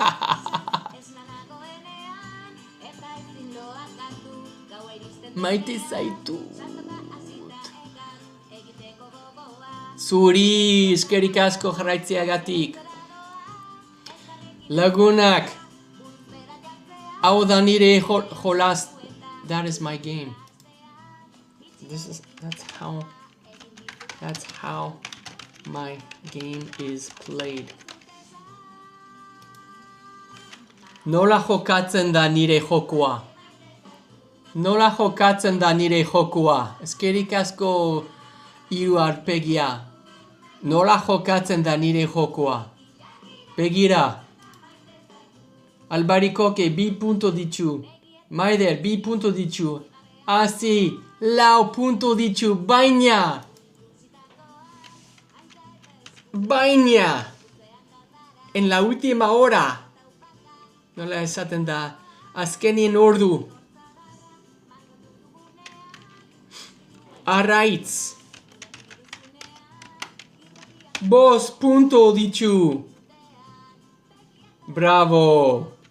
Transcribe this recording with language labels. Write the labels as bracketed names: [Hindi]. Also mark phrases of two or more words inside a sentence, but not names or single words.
[Basque] Maite zaitu. Zuri, eskerrik asko jarraitzeagatik. Lagunak. Hau da nire jolas. [English] That is my game. That's how my game is played. [Basque] Nola jokatzen da nire jokua? Eskerrik asko hiru arpegia. Nola jokatzen da nire jokua? Begira. Albarikoke 2 punto ditu. Maider 2 punto ditu. Asi 4 punto ditu. Baina. [Spanish] En la última hora. [Basque] Nola esaten da. Azkenien ordu. Araitz. 5 punto ditu. Bravo.